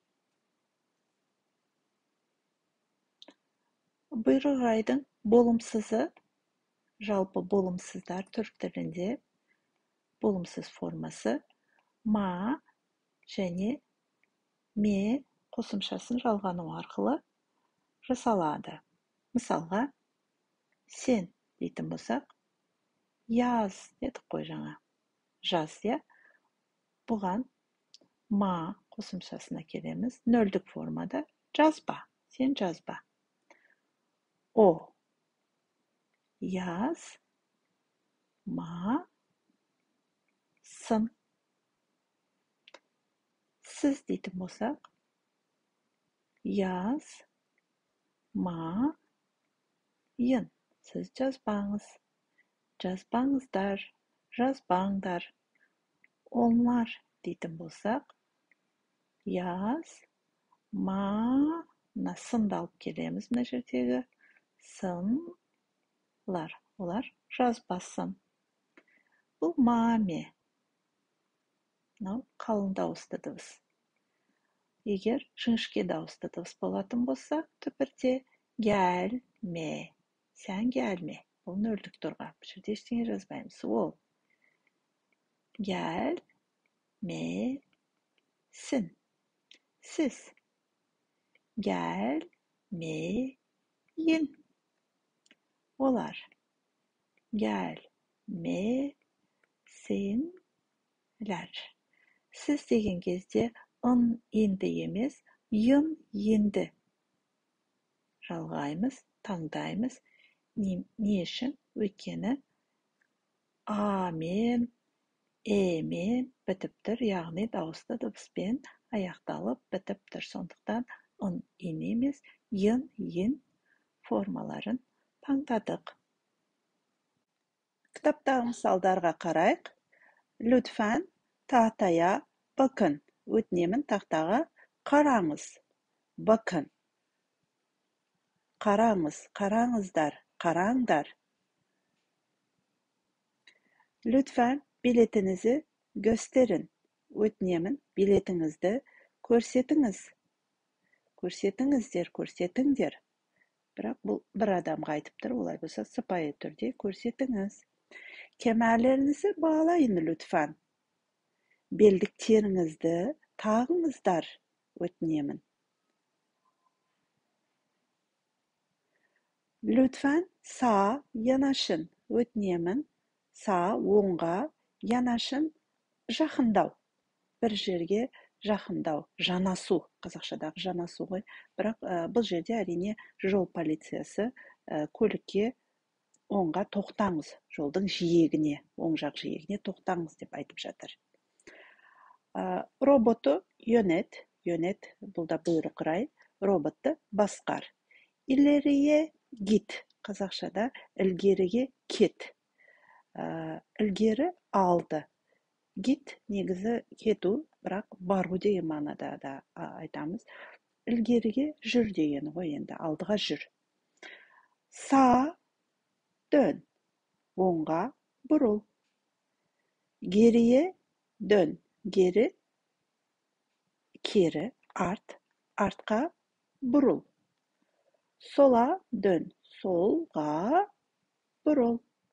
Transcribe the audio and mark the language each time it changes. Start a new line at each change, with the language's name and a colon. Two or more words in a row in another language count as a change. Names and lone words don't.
Kazakh: Бұйрық айдың болымсызы, жалпы болымсыздар түрік тілінде болымсыз формасы ма және ме қосымшасын жалғану арқылы жасалады. Мысалға, сен дейтін болсақ, яз дедік қой жаңа. Жаз, я? Бұған ма қосымшасына келеміз. Нөлдік формада жазба, сен жазба.
Turkish: O, yaz, ma, sın.
Kazakh: Siz deйтін болсақ,
Turkish: yaz, ma, yın.
Kazakh: Siz жазбаңыз. Жазбаңыздар, жазбаңдар. Onlar дейтін болсақ,
Turkish: yaz, ma,
Kazakh: мына сынды алып келеміз мына жердегі. Сынлар, олар жазбасын. Бұл маме. Мынау қалың дауысты дыбыс. Егер жіңішке дауысты дыбыс болатын болса, түбірде gelme.
Turkish: Sen gelme.
Kazakh: Бұл нөлдік тұрға. Бұл жерде ештеңе жазбаймыз. Ол gelmesin.
Turkish: Siz gelmeyin.
Kazakh: Олар gelmesinler. Siz деген кезде ын енді емес, йын енді жалғаймыз, таңдаймыз. Не үшін? Өйткені амен, мен бітіп тұр, яғни дауысты дыбыспен аяқталып бітіп тұр. Сондықтан ын емес, йын формаларын таңдадық. Кітаптағы мысалдарға қарайық.
Turkish: Lütfen tahtaya bakın.
Kazakh: Өтінемін, тақтаға қараңыз. Bakın. Қараңыз, қараңыздар, қараңдар.
Turkish: Lütfen biletinizi gösterin.
Kazakh: Өтінемін, билетіңізді көрсетіңіз. Көрсетіңіздер, көрсетіңдер. Бірақ бұл бір адамға айтып тұр, олай болса сыпайы түрде көрсетіңіз.
Turkish: Kemerlerinizi bağlayın lütfen.
Kazakh: Belдіктеріңізді tağыңızдар.
Turkish: Өтінемін. Lütfen sağa yanaşın.
Kazakh: Өтінемін. Sağa, оңға, yanaşın, жақындау. Бір жерге жақындау, жанасу. Қазақшадағы жанасу ғой. Бірақ бұл жерде әрине жол полициясы көлікке оңға тоқтаңыз. Жолдың жиегіне, оң жақ жиегіне тоқтаңыз деп айтып жатыр.
Turkish: Robotu yönet. Yönet,
Kazakh: бұл да бұйрық рай. Robotты басқар.
Turkish: İleriye git.
Kazakh: Қазақшада ілгеріге кет. Ілгері алды. Git негізі кету, бірақ бару деген мағынада да айтамыз. Ілгеріге жүр деген ғой енді, алдыға жүр.
Turkish: Sağa dön.
Kazakh: Оңға бұрыл.
Turkish: Geriye dön.
Kazakh: Geri, keri, art, artқа бұрыл.
Turkish: Sola dön.
Kazakh: Solға бұрыл.